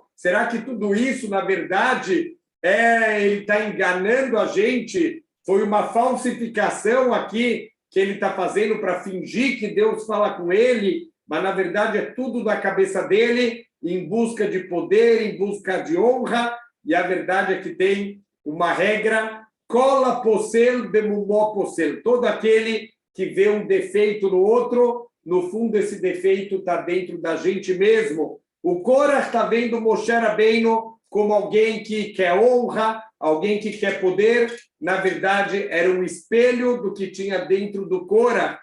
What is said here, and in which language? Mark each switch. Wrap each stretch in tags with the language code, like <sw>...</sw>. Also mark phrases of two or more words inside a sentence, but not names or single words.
<pt>Será que tudo isso, na verdade, ele está enganando a gente? Foi uma falsificação aqui que ele está fazendo para fingir que Deus fala com ele, mas, na verdade, é tudo da cabeça dele, em busca de poder, em busca de honra. E a verdade é que tem uma regra,</pt> <he>כל הפוסל במומו פוסל.</he> <pt>Todo aquele que vê um defeito no outro, no fundo, esse defeito está dentro da gente mesmo. O Korach está vendo Moshe Rabbeinu como alguém que quer honra, alguém que quer poder. Na verdade, era um espelho do que tinha dentro do Korach.</pt>